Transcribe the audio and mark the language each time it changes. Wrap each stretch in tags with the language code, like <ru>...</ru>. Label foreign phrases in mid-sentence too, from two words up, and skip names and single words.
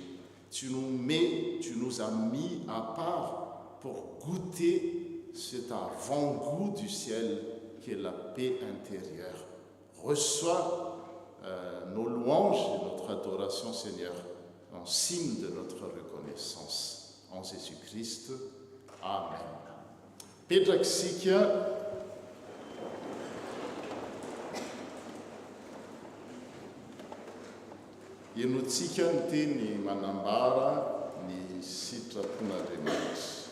<fr>Tu nous as mis à part pour goûter cet avant-goût du ciel qui est la paix intérieure. Reçois nos louanges et notre adoration, Seigneur, en signe de notre reconnaissance. En Jésus-Christ. Amen.</fr> <mg>Petraky sika ianotsika ny teny manambara ny sitrapon'Andriamanitra.</mg>